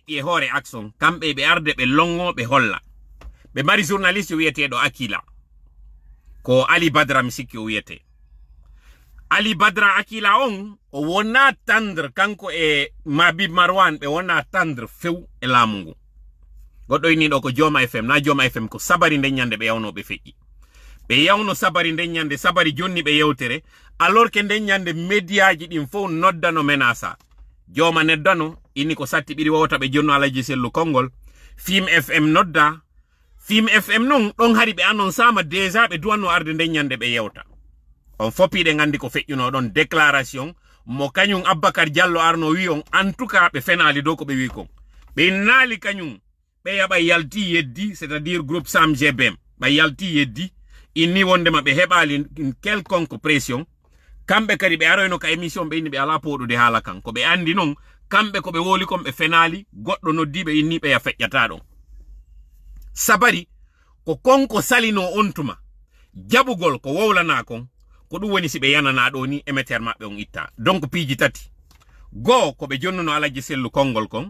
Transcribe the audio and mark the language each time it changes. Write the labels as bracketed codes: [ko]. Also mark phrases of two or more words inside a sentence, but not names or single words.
[ff] e hore action kambe be arde be longo be holla be mari journaliste wiyetedo Akila ko Ali Badra misiki wiyete Ali Badra Akila on o wona tendre kanko e Mabib Marwan be wona tendre few e lamungu Goddo ini do ko Joma FM na Joma FM ko sabari nde nyande be yawno be feƴƴi. Be yawno sabari nde nyande sabari jonni be yewtere [fr] alors que [ff] nde nyande mediaji din fo noddano menasa. Joma neddano ini ko satti biri wawta be jonno Alaji Sellu Kongol. Fim FM nodda. Fim FM non don hari be anon sama déjà be duwanno arde nde nyande be yewta. On fopi de ngandi ko feƴƴuno don déclaration mo kanyum Abakar Diallo arno wi on [fr] en tout cas [ff] be fenali do ko be wi kon. Be nali kanyum be yaba yalti yeddi [fr] c'est-à-dire groupe [ff] Sam GBM ba yalti yeddi inni wonde ma be hebali [fr] quelconque pression [ff] kambe kadi be aroyno ka émission be inni be ala podo de hala kan ko be andi non kambe ko be woli kom be fenali goddo noddi be inni be ya feƴƴata don sabari ko konko salino ontuma jabugol ko wowlana kon ko dum woni si be yanana do ni émetteur mabbe on itta donc piiji tati go ko be jonnuno Alaji Sellu Kongol kon.